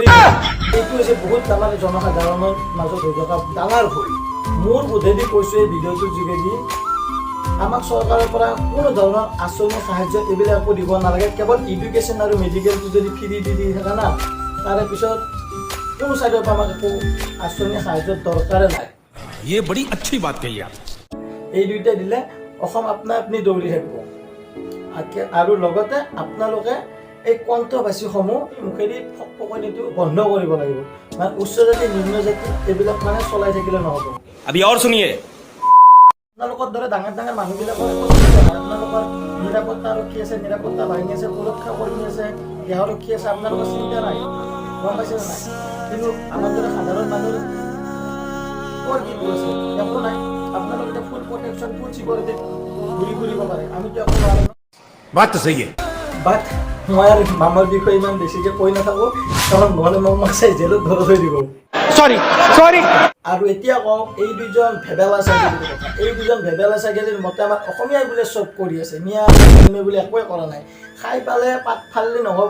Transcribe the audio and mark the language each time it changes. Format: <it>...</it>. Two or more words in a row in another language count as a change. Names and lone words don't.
<as>এইটো হৈছে বহুত আমাৰ জনসাধাৰণৰ মাজত হৈ থকা ডাঙৰ ভুল। মোৰ বোধেদি কৈছোঁ এই ভিডিঅ'টোৰ যোগেদি, আমাক চৰকাৰৰ পৰা কোনো ধৰণৰ আঁচনি সাহায্য এইবিলাক একো দিব নালাগে। কেৱল এডুকেশ্যন আৰু মেডিকেলটো যদি ফ্ৰী দি থাকে না, তাৰে পিছত কোনো চাইডৰ পৰা আমাক একো আঁচনি সাহায্যৰ দৰকাৰে নাই।</as> <hi>ये बड़ी अच्छी बात कही आप।</hi> <as>এই দুইটা দিলে অসম আপুনি দৌৰি থাকিব। আৰু লগতে আপোনালোকে এই কণ্ট্ৰভাৰ্চিসমূহ মুখেদি ফকফকনিটো বন্ধ কৰিব লাগিব। উচ্চ জাতি নিম্ন জাতি এইবিলাক চলাই থাকিলে নহ'ব।</as> <hi>अभी और सुनिए।</hi> <as>আপোনালোকৰ দৰে ডাঙৰ মানুহবিলাকৰ নিৰাপত্তাৰক্ষী আছে, নিৰাপত্তা বাহিনী আছে, সুৰক্ষা কৰ্মী আছে, দেহৰক্ষী আছে, আপোনালোকৰ চিন্তা নাই, গম পাইছে নাই? কিন্তু আমাৰ দৰে সাধাৰণ মানুহ ক'ৰ কি আছে একো নাই। আপোনালোকে এতিয়া</as> <en>full protection, full security</en> <as>ঘূৰি ঘূৰিব পাৰে, আমিতো একো নোৱাৰোঁ।</as> <hi>बात तो सही है।</hi> <as>বাট মই আৰু মামাৰ বিষয়ে ইমান বেছিকৈ কৈ নাথাকোঁ, কাৰণ নহ'লে মোক মাছাই জেলত ভৰাই থৈ দিব। আৰু এতিয়া কওঁ, এই দুজন ভেবেলা ছাগলীৰ কথা। এই দুজন ভেবেলা ছাগলীৰ মতে আমাৰ অসমীয়াই বোলে চব কৰি আছে, মিয়া বোলে একোৱে কৰা নাই। খাই পালে পাত ফালিলে নহ'ব।</as>